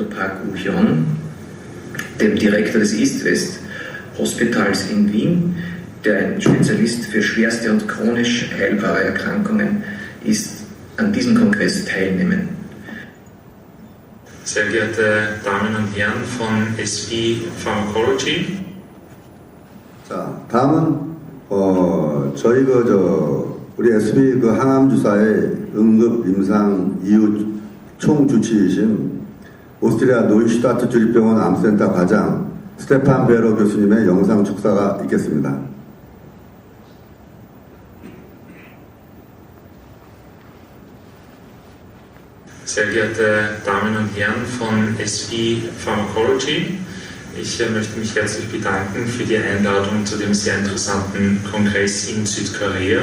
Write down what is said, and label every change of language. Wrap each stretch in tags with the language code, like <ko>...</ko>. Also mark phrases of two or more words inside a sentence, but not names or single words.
<de>Park Woo-hyun, dem Direktor des East-West Hospitals in Wien, der ein Spezialist für schwerste und chronisch heilbare Erkrankungen ist, an diesem Kongress teilnehmen. Sehr geehrte Damen und Herren von SB Pharmacology.</de> <ko>자, 다음은 저희 우리 SB 항암 주사의 응급 임상 이후 총주치이신 오스트리아 노이슈타트 주립병원 암센터 과장 스테판 베러 교수님의 영상 축사가 있겠습니다.</ko> <de>Sehr geehrte Damen und Herren von SB Pharmacology, ich möchte mich herzlich bedanken für die Einladung zu dem sehr interessanten Kongress in Südkorea.</de>